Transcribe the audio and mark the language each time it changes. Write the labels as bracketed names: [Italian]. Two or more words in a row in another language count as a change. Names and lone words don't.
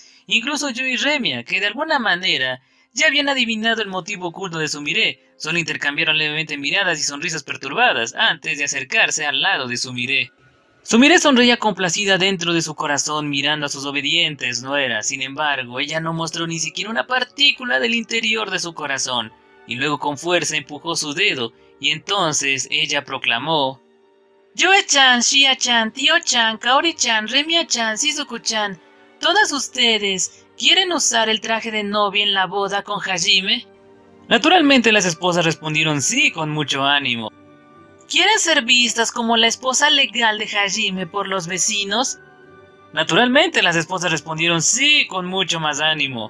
[Spanish] Incluso Yu y Remia, que de alguna manera ya habían adivinado el motivo oculto de Sumire, solo intercambiaron levemente miradas y sonrisas perturbadas antes de acercarse al lado de Sumire. Sumire sonreía complacida dentro de su corazón mirando a sus obedientes nueras. Sin embargo, ella no mostró ni siquiera una partícula del interior de su corazón, y luego con fuerza empujó su dedo, y entonces ella proclamó: Yue-chan, Shia-chan, Tio-chan, Kaori-chan, Remia-chan, Shizuku-chan, ¿todas ustedes quieren usar el traje de novia en la boda con Hajime? Naturalmente las esposas respondieron sí con mucho ánimo. ¿Quieren ser vistas como la esposa legal de Hajime por los vecinos? Naturalmente las esposas respondieron sí con mucho más ánimo.